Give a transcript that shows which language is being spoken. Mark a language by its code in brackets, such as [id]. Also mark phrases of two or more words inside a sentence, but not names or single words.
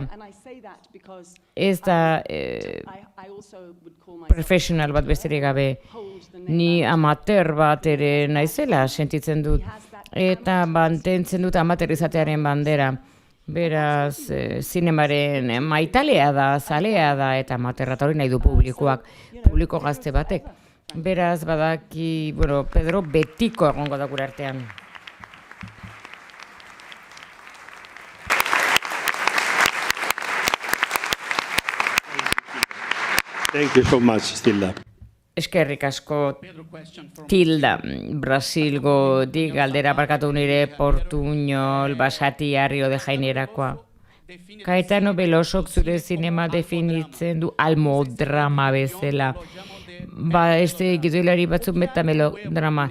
[eu] Ez da profesional bat besterik gabe, ni amateur bat ere naizela sentitzen dut, eta mantentzen dut amateur izatearen bandera. Beraz, zinemaren maitalea da, zalea da, eta amateurra hori nahi du publiko gazte batek. Beraz, badaki, Pedro betiko egongo da gure artean. [en] Thank you so much, Tilda. [eu] Eskerrik asko, Tilda, Brasilgo di galdera barkatu nire Portuñol, Basati, Rio de Jainerakoa. Caetano Belosok zure zinema definitzen du almodrama bezala. Gidoilari batzuk meta melodrama.